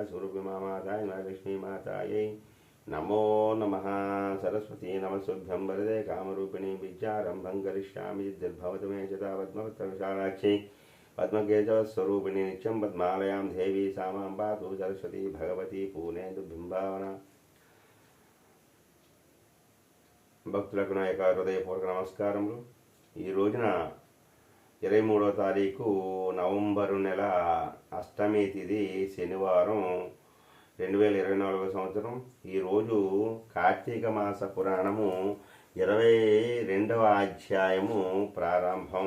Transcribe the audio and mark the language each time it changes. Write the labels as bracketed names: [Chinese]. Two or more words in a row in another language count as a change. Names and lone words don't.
[Sanskrit] गुरुभ्यो माताय लक्ष्मीमातायै नमो नमः। सरस्वती नमस्तुभ्यं वरदे कामरूपिणी विद्यारम्भं करिष्यामि सिद्धिर्भवतु मे सदा। पद्मपत्रविशालाक्षी पद्मकेशवस्वरूपिणी नित्यं पद्मालयां देवी सा मां पातु सरस्वती भगवती पूर्णेन्दु बिंबावना। [Telugu] భక్తులకు నా యొక్క హృదయపూర్వక నమస్కారములు। ఈ రోజున 23వ తారీఖు నవంబరు నెల అష్టమి తిథి శనివారం 2024 సంవత్సరం। ఈరోజు కార్తీక మాస పురాణము 22వ అధ్యాయము ప్రారంభం।